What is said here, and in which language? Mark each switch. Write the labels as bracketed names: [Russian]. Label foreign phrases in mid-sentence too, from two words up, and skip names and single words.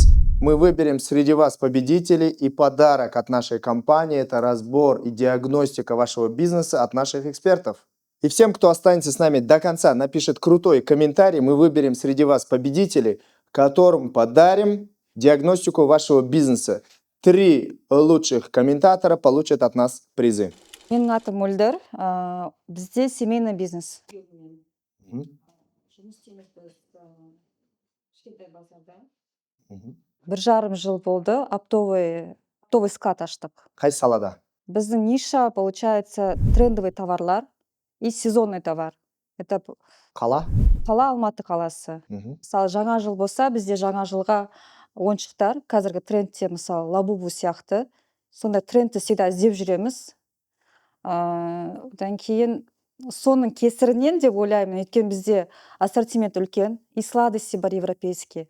[Russian] Мы выберем среди вас победителей, и подарок от нашей компании – это разбор и диагностика вашего бизнеса от наших экспертов. И всем, кто останется с нами до конца, напишет крутой комментарий, мы выберем среди вас победителей, которым подарим диагностику вашего бизнеса. 3 лучших комментатора получат от нас призы. [Kazakh] Менің атым Мөлдір, бізде [Russian] семейный бизнес. [Kazakh] Бір жарым жыл болды, [Russian] оптовый склад [Kazakh] аштық. Қай салада? [Russian] Біздің ниша, получается, трендовый товарлар и сезонный товар. Это [Kazakh] Қала? Қала Алматы қаласы. Мысалы, жаңа жыл болса, бізде жаңа жылға ойыншықтар, қазіргі трендте, мысалы, лабубу сияқты, сондай трендті всегда іздеп жүреміз. Одан кейін соның кесірінен деп ойлаймын, өйткені бізде ассортимент үлкен, [Russian] и сладости [Kazakh] бар европейский.